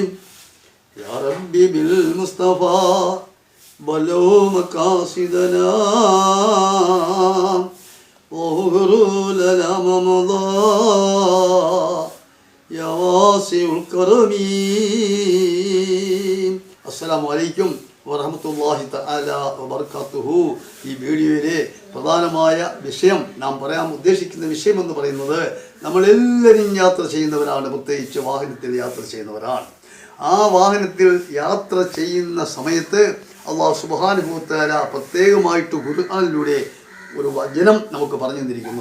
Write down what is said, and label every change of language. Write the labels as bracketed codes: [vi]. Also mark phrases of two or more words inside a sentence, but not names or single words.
[ar] يا ربي بالمصطفى بلغ مقاصدنا واغفر لنا ما مضى يا واسع الكرم. السلام عليكم ورحمة الله تعالى وبركاته. [ml] ഈ വീഡിയോയിലെ പ്രധാനമായ വിഷയം, നാം പറയാൻ ഉദ്ദേശിക്കുന്ന വിഷയം എന്ന് പറയുന്നത്, നമ്മളെല്ലാവരും യാത്ര ചെയ്യുന്നവരാണ്, പ്രത്യേകിച്ച് വാഹനത്തിൽ യാത്ര ചെയ്യുന്നവരാണ്. ആ വാഹനത്തിൽ യാത്ര ചെയ്യുന്ന സമയത്ത് [ar] الله سبحانه وتعالى [ml] പ്രത്യേകമായിട്ട് ഖുർആനിലൂടെ ഒരു വചനം നമുക്ക് പറഞ്ഞു തന്നിരിക്കുന്നു.